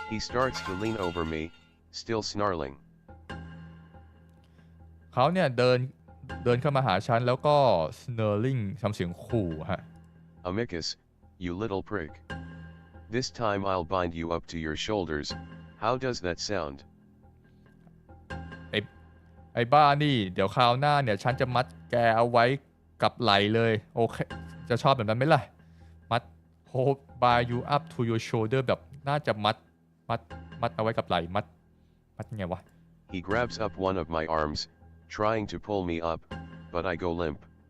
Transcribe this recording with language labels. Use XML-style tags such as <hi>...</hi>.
<en>He starts to lean over me, still snarling.</en> <th>เขาเนี่ยเดินเข้ามาหาฉันแล้วก็ snarling ทำเสียงขู่ฮะ</th> <en>Amicus, you little prick. This time I'll bind you up to your shoulders. How does that sound?</en> <th>ไอ้บ้านี่เดี๋ยวคราวหน้าเนี่ยฉันจะมัดแกเอาไว้กับไหลเลยโอเคจะชอบแบบนั้นไหมล่ะมัด</th> <en>hold by you up to your shoulder</en> <th>แบบน่าจะมัดเอาไว้กับไหลมัดยังไงวะ</th> <en>He grabs up one of my arms, trying to pull me up, but I go limp.</en>